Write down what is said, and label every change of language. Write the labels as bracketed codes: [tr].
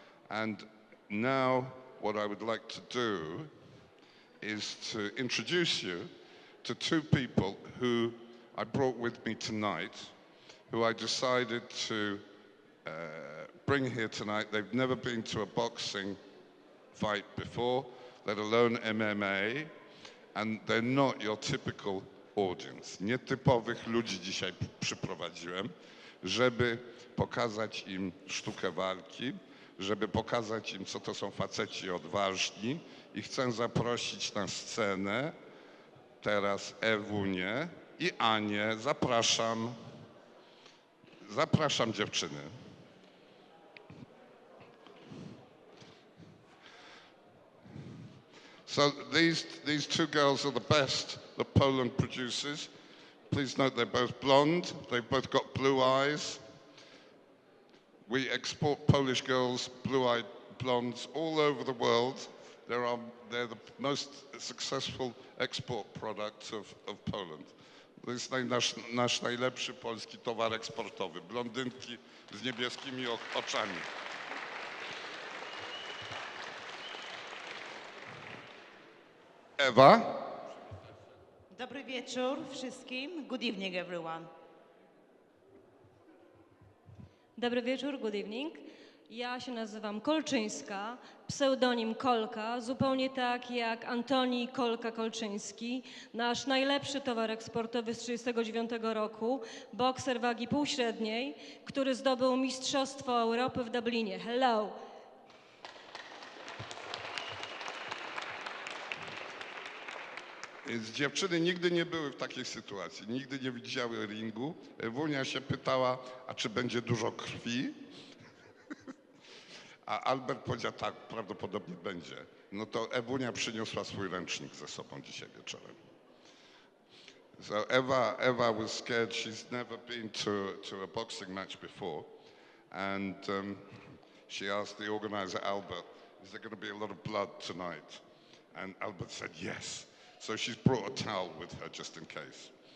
[en] And now what I would like to do is to introduce you to 2 people who I brought with me tonight, who I decided to bring here tonight. They've never been to a boxing fight before, let alone MMA, and they're not your typical audience. [pl] Nietypowych ludzi dzisiaj przyprowadziłem, żeby pokazać im sztukę walki, żeby pokazać im, co to są faceci odważni, i chcę zaprosić na scenę teraz Ewunię i Anię. Zapraszam. Zapraszam dziewczyny. [en] So these 2 girls are the best that Poland produces. Please note they're both blonde, they've both got blue eyes. We export Polish girls, blue-eyed blondes, all over the world. They're the most successful export product of Poland. [pl] To jest nasz najlepszy polski towar eksportowy. Blondynki z niebieskimi oczami. Ewa. Dobry wieczór wszystkim. [en] Good evening, everyone. [pl] Dobry wieczór, [en] good evening. [pl] Ja się nazywam Kolczyńska, pseudonim Kolka, zupełnie tak jak Antoni Kolka-Kolczyński, nasz najlepszy towar eksportowy z 1939 roku, bokser wagi półśredniej, który zdobył Mistrzostwo Europy w Dublinie. [en] Hello! [pl] Więc dziewczyny nigdy nie były w takiej sytuacji, nigdy nie widziały ringu. Ewunia się pytała, a czy będzie dużo krwi? A Albert powiedział, tak, prawdopodobnie będzie. No to Ewunia przyniosła swój ręcznik ze sobą dzisiaj wieczorem. [en] So Eva was scared. She's never been to a boxing match before. And she asked the organizer, Albert, is there going to be a lot of blood tonight? And Albert said, yes. So she's brought a towel with her just in case.